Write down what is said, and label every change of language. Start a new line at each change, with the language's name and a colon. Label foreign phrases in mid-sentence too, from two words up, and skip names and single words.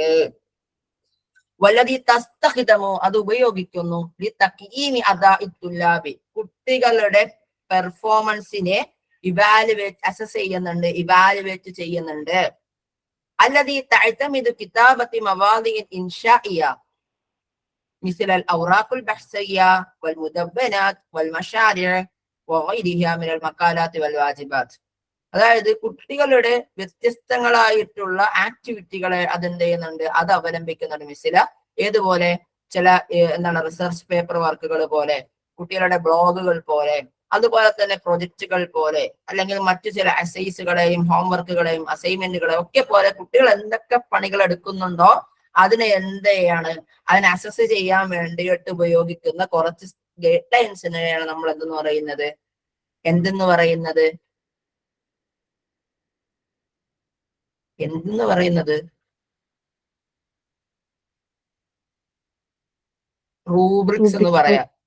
Arabic: والتي تستخدم
Malayalam: അത് ഉപയോഗിക്കുന്നു കുട്ടികളുടെ പെർഫോമൻസിനെ അസസ് ചെയ്യുന്നുണ്ട്.
Arabic: التي تعتمد كتابة مواد إنشائية مثل الأوراق البحثية والمدونات والمشاريع وغيرها من المقالات والواجبات.
Malayalam: അതായത് കുട്ടികളുടെ വ്യത്യസ്തങ്ങളായിട്ടുള്ള ആക്ടിവിറ്റികളെ അതെന്ത് ചെയ്യുന്നുണ്ട്, അത് അവലംബിക്കുന്നുണ്ട്. മിസില ഏതുപോലെ, ചില എന്താണ്
English: research paper
Malayalam: വർക്കുകൾ പോലെ, കുട്ടികളുടെ ബ്ലോഗുകൾ പോലെ, അതുപോലെ തന്നെ പ്രൊജക്റ്റുകൾ പോലെ, അല്ലെങ്കിൽ മറ്റു ചില അസൈസുകളെയും ഹോംവർക്കുകളെയും അസൈൻമെന്റുകളെയും ഒക്കെ പോലെ കുട്ടികൾ എന്തൊക്കെ പണികൾ എടുക്കുന്നുണ്ടോ അതിനെ എന്ത് ചെയ്യാണ്, അതിനെ അസസ് ചെയ്യാൻ വേണ്ടിയിട്ട് ഉപയോഗിക്കുന്ന കുറച്ച് ഗൈഡ് ലൈൻസിനെയാണ് നമ്മൾ എന്തെന്ന് പറയുന്നത്, എന്തെന്ന് പറയുന്നത്, എന്തെന്ന് പറയുന്നത് റൂബ്രിക്സ് എന്ന് പറയാം.